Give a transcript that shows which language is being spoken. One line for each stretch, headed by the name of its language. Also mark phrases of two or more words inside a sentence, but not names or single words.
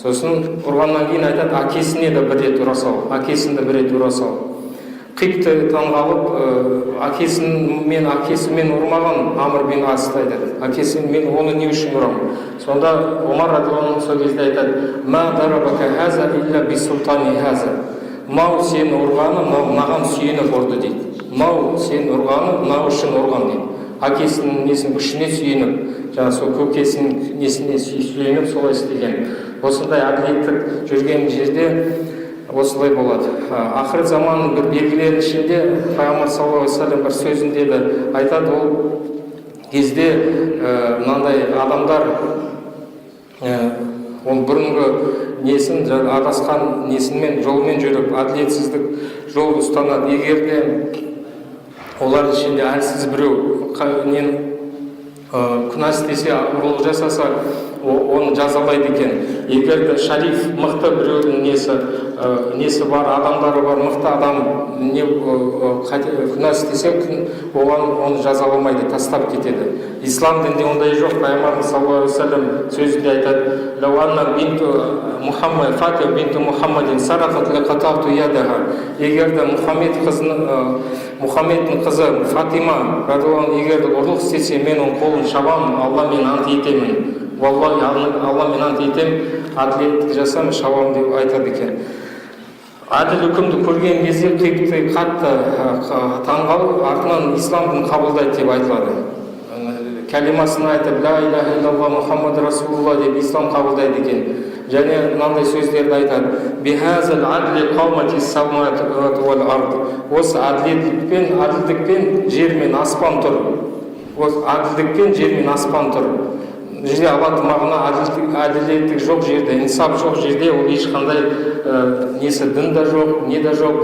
Kazakh: Сосын ұрғаннан кейін айтады, әкесіне де бір рет ұра сал, әкесін де бір рет ұра сал. Қипті таңғалып, әкесімен ұрмаған Амр бин Асты айтады, мен оны не үшін ұрам? Сонда Омар радиаллаху анху сол кезде айтады,
Arabic: ما ضربك هذا إلا بسلطان هذا.
Kazakh: Мынау сені ұрғаны, мынаған сүйеніп ұрды дейді. Мынау сені ұрғаны, мынау үшін ұрған дейді. Әкесінің несінің күшіне сүйеніп, жаңа сол көкесінің несіне сүйеніп солай істеген. Осындай әділеттік жүрген жерде осылай болады. Ақырет заманның бір белгілері ішінде Пайғамбар
Arabic: صلى الله عليه وسلم
Kazakh: бір сөзінде де айтады, ол кезде мынандай адамдар ол бұрынғы несін, адасқан несімен жолмен жүріп, әділетсіздік жол ұстанады. Егер де олардың ішінде әлсіз біреу күнә істесе, ұрлық жасаса, оны жазалайды екен. Егер де шариф, мықты біреудің несі бар, адамдары бар, мықты адам күнә істесе, оған оны жазаламайды, тастап кетеді. Ислам дінде ондай жоқ. Пайғамбарымыз
Arabic: صلى الله عليه وسلم
Kazakh: сөзінде айтады,
Arabic: «لو أن بنت محمد، فاطمة بنت محمد سرقت لقطعت يدها».
Kazakh: Егер де Мұхаммедтің қызы Фатима
Arabic: رضي الله عنها
Kazakh: егер де ұрлық істесе, мен оның қолын шабамын, Алла мен ант етемін. Валлахи, Алла мен ант етемін, әділеттік жасам, шабамын деп айтады екен. Әділ үкімді көрген кезде Қипті қатты таңғалып, артынан исламды қабылдайды деп айтылады. Кәлимасын айтып,
Arabic: لا إله إلا الله محمد رسول الله
Kazakh: деп ислам қабылдайды екен. Және мынандай сөздерді айтады,
Arabic: بهذا العدل قامت السماوات والأرض.
Kazakh: Осы әділдікпен жер мен аспан тұр. Осы әділдікпен жер мен аспан тұр. Жерде алатын мағына әділеттік жоқ жерде, инсап жоқ жерде, ол ешқандай несі дін да жоқ, не да жоқ.